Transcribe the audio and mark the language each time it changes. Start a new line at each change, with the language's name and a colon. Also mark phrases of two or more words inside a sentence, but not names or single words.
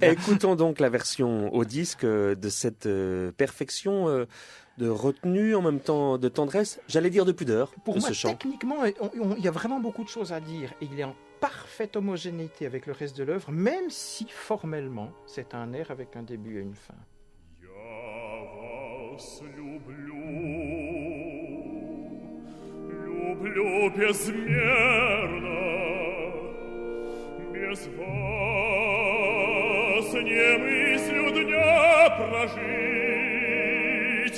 French: Écoutons donc la version au disque de cette perfection de retenue, en même temps de tendresse, j'allais dire de pudeur, Pour de moi, ce chant. techniquement, il y a vraiment beaucoup de choses à dire. Et il est en parfaite homogénéité avec le reste de l'œuvre, même si formellement, c'est un air avec un début et une fin.
Russian: Я вас люблю безмерно, без вас не мыслю дня прожить.